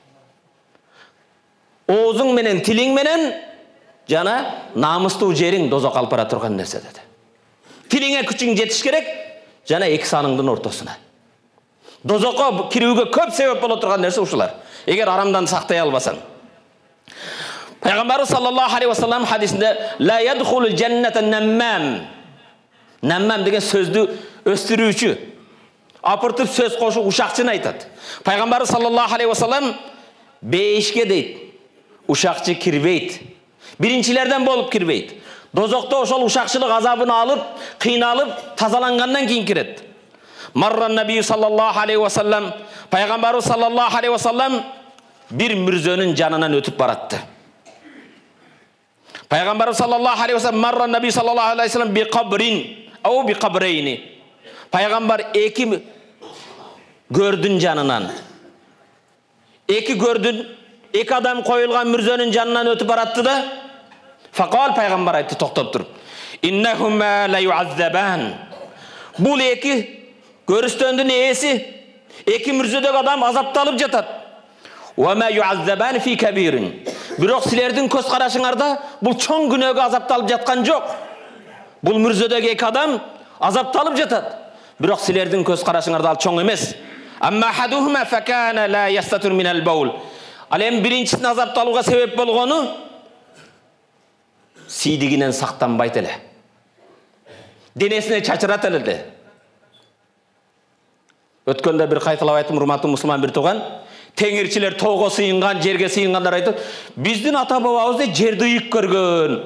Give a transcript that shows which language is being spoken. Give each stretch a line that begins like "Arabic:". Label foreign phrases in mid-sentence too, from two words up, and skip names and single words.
Kyrgyz: Оозуң менен, тилиң менен жана намыстуу жериң дозок алып бара турган нерсе деди. Тилиңе күчүң жетиш керек, жана эки саныңдын ортосуна. Дозокко кирүүгө көп себеп боло турган нерсе ушулар. Эгер арамдан сактай албасаң.
Arabic: Пайгамбар صلى الله عليه و سلم хадисинде لا يدخل الجنة نمام.
Kyrgyz: Наммам деген сөздү өстүрүүчү, апыртып сөз кошу ушакчыны айтат. Пайгамбар
Arabic: صلى الله عليه و سلم
Kyrgyz: бейишке дейт, ушакчы кирбейт. Биринчилерден болуп кирбейт. Dozokta ошол ушакчылык азабын алып, кыйналып, тазалангандан кийин кирет.
Arabic: مر النبي صلى الله عليه و سلم, пайгамбарыбыз صلى الله عليه و سلم
Kyrgyz: bir мүрзөнүн жанынан өтүп баратты.
Arabic: Пайгамбарыбыз صلى الله عليه و سلم مر النبي صلى الله عليه و سلم ب قبر أو ب قبرين.
Kyrgyz: Пайгамбар эки көрдүн жанынан. Эки көрдүн, эки адам коюлган мүрзөнүн жанынан өтүп баратты да, факал пайгамбар айтты токтоп туруп.
Arabic: إنهما ليعذبان.
Kyrgyz: Бул эки көрүстөндүн ээси, эки мүрзөдөгү адам азапталып жатат.
Arabic: و ما يعذبان في كبير.
Kyrgyz: Бирок силердин көз карашыңарда бул чоң күнөөгө азапталып жаткан жок. Бул мүрзөдөгү эки адам азапталып жатат. Бирок силердин көз карашыңарда ал чоң эмес.
Arabic: أما أحدهما فكان لا يستتر من البول.
Kyrgyz: Ал эми биринчисин азапталууга себеп болгону сийдигинен сактанбайт эле. Денесине чачырат эле. Өткөндө бир кайталап айттым, урматтуу мусулман бир тууган, теңирчилер тоого сыйынган, жерге сыйынгандар айтып, биздин ата бабабыз жерди ыйык көргөн.